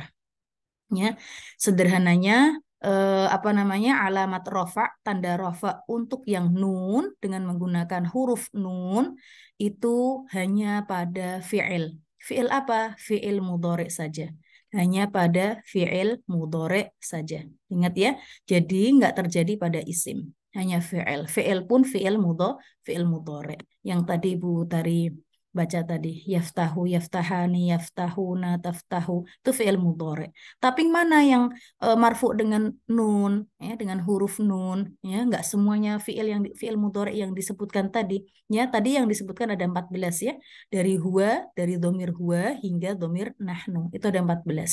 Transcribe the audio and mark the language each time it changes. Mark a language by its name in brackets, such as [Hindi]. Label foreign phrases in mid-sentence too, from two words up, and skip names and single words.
[Indonesian] Ya, sederhananya [Arabic] علامة رفع, [Indonesian] tanda rofa untuk yang nun dengan menggunakan huruf nun itu hanya pada fi'il. Fi'il apa? [Arabic] فعل مضارع [Indonesian] saja. Hanya pada [Arabic] فعل مضارع [Indonesian] saja. Ingat ya, jadi nggak terjadi pada isim. Hanya fi'il. Fi'il pun [Arabic] فعل مضارع. [Indonesian] Yang tadi Ibu Tari baca tadi, [Arabic] يفتح، يفتحان، يفتحون، تفتح, [Indonesian] itu [Arabic] فعل مضارع. [Indonesian] Tapi mana yang marfu dengan nun, ya, dengan huruf nun, ya, nggak semuanya [Arabic] فعل مضارع [Indonesian] yang disebutkan tadi. Ya, tadi yang disebutkan ada 14, ya. Dari huwa, dari [Arabic] ضمير هو [Indonesian] hingga [Arabic] ضمير نحن. [Indonesian] Itu ada 14.